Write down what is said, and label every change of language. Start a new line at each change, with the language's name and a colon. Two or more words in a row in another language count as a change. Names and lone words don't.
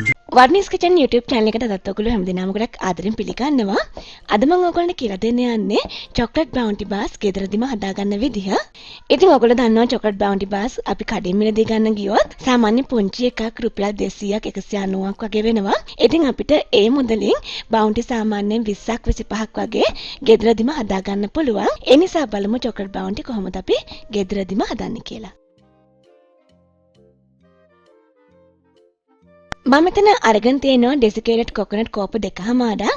Sinhala: Waruni's Kitchen YouTube channel එකට අදත් ඔයගොල්ලෝ හැමදෙනාම ගොඩක් ආදරෙන් පිළිගන්නවා. අද මම ඔයගොල්ලන්ට කියලා දෙන්න යන්නේ
English: chocolate bounty bars
Sinhala: ගෙදරදිම හදාගන්න විදිහ. ඉතින් ඔයගොල්ලෝ දන්නවා
English: chocolate bounty bars
Sinhala: අපි කඩින් මිලදී ගන්න ගියොත් සාමාන්‍ය පුංචි එකක් රුපියල් 200ක් 190ක් වගේ වෙනවා. ඉතින් අපිට ඒ මුදලින් bounty සාමාන්‍යයෙන් 20ක් 25ක් වගේ ගෙදරදිම හදාගන්න පුළුවන්. ඒ නිසා බලමු
English: chocolate bounty
Sinhala: කොහොමද අපි ගෙදරදිම හදන්නේ කියලා. මම මෙතන අරගෙන තියෙනවා
English: Desiccated Coconut
Sinhala: කෝප 2මාරක්.